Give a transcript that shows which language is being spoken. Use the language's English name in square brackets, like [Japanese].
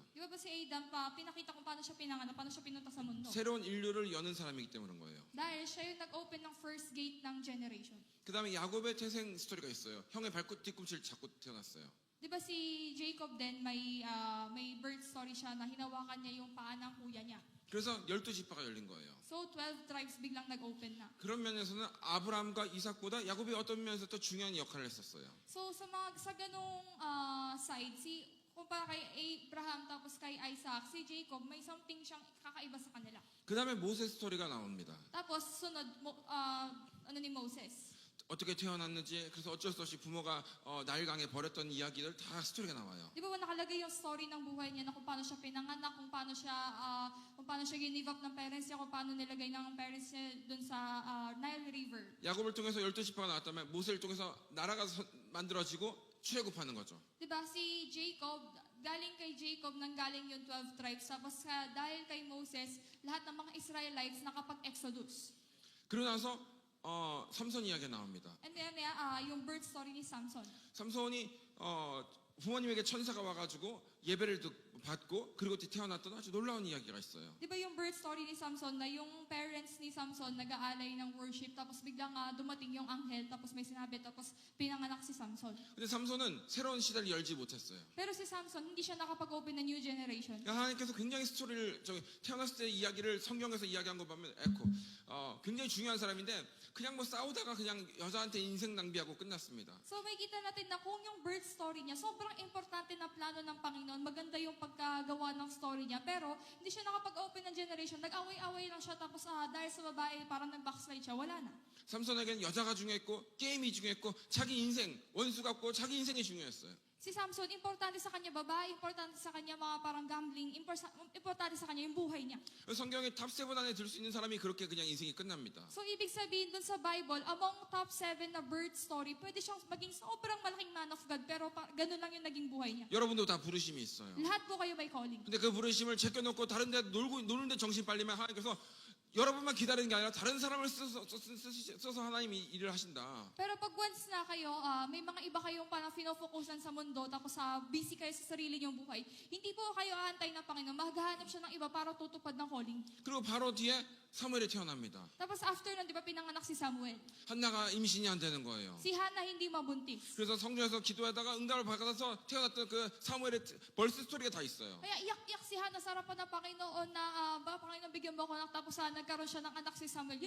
[Filipino] Di ba si Adam pinakita kung paano siya pinanganak, paano siya pinunta sa mundo? [Korean] 새로운 인류를 여는 사람이기 때문에 그런 거예요. [Filipino] Dahil siya yung nag-open ng first gate ng generation. [Korean] 그 다음에 야곱의 태생 스토리가 있어요. 형의 뒤꿈치를 잡고 태어났어요. [Filipino] Di ba si Jacob din, may birth story siya na hinawakan niya yung paa ng kuya niya. [Korean] 그래서 12지파가 열린 거예요. [Filipino] So 12 tribes biglang nag-open na. [Korean] 그런 면에서는 아브라함과 이삭보다 야곱이 어떤 면에서 더 중요한 역할을 했었어요. [Filipino] So sa ganung side, kumpara kay Abraham tapos kay Isaac, si Jacob may something siyang kakaiba sa kanila. [Korean] 그 다음에 모세 스토리가 나옵니다. [Filipino] Tapos sunod ni Moses. [Korean] 어떻게 태어났는지 그래서 어쩔 수 없이 부모가 나일강에 버렸던 이야기들 다 스토리가 나와요. [Filipino] Di ba nakalagay yung story ng buhay niya na kung paano siya pinanganak, kung paano siya ginive up ng parents niya, kung paano nilagay ng parents niya dun sa Nile River. [Korean] 야곱을 통해서 12지파가 나왔다면 모세를 통해서 나라가 만들어지고 출애굽하는 거죠. [Filipino] Di ba si Jacob, galing kay Jacob, nanggaling yung 12 tribes. Tapos dahil kay Moses, lahat ng mga Israelites nakapag-exodus. [Korean] 그러고 나서 삼손 이야기가 나옵니다. [Filipino] And then, yung birth story ni Samson. [Korean] 삼손이 부모님에게 천사가 와가지고 예배를 받고 그리고 태어났던 아주 놀라운 이야기가 있어요. [Filipino] Di ba yung birth story ni Samson na yung parents ni Samson nag-aalay ng worship tapos biglang dumating yung anghel tapos may sinabi tapos pinanganak si Samson. [Korean] 근데 삼손은 새로운 시대를 열지 못했어요. [Filipino] Pero si Samson hindi siya nakapag-open ng new generation. [Korean] 하나님께서 굉장히 스토리를 태어났을 때 이야기를 성경에서 이야기한 거 보면 굉장히 중요한 사람인데 그냥 뭐 싸우다가 그냥 여자한테 인생 낭비하고 끝났습니다. [Filipino] So may kita natin na kung yung birth story niya, sobrang importante na plano ng Panginoon, maganda yung pagkagawa ng story niya, pero hindi siya nakapag-open ng generation, nag-away-away lang siya, tapos dahil sa babae, parang nag-backslide siya, wala na. [Korean] 삼손에게는 여자가 중요했고 게임이 중요했고 자기 인생 원수 같고 자기 인생이 중요했어요. [Filipino] Si Samson, importante sa kanya babae, importante sa kanya mga parang gambling, importante sa kanya yung buhay niya. [Korean] 성경의 탑7 안에 들 수 있는 사람이 그렇게 그냥 인생이 끝납니다. [Filipino] So, ibig sabihin dun sa Bible, among top 7 na birth story, pwede siyang maging sobrang malaking man of God, pero ganun lang yung naging buhay niya. [Korean] 여러분도 다 부르심이 있어요. [Filipino] Lahat po kayo may calling. [Korean] 근데 그 부르심을 제껴놓고 다른 데 노는데 정신 빨리면 하나님께서 여러분만 기다리는 게 아니라 다른 사람을 써서 하나님이 일을 하신다. [Filipino] Pero pag once na kayo, may mga iba kayong parang finofocusan sa mundo, tapos busy kayo sa sarili niyong buhay, hindi po kayo aantay ng Panginoon, maghahanap siya ng iba para tutupad ng calling. [Korean] 그리고 바로 뒤에 사무엘이 태어납니다. [Filipino] Tapos after nun, di ba pinanganak si Samuel? [Korean] 한나가 임신이 안 되는 거예요. [Filipino] Si Hannah hindi mabuntis. [Korean] 그래서 성전에서 기도하다가 응답을 받아서 태어났던 그 사무엘의 벌스 스토리가 다 있어요. [Filipino] Kaya iyak-iyak si Hannah sa harapan ng Panginoon na, Panginoon, bigyan mo ako anak, tapos nagkaroon siya ng anak si Samuel.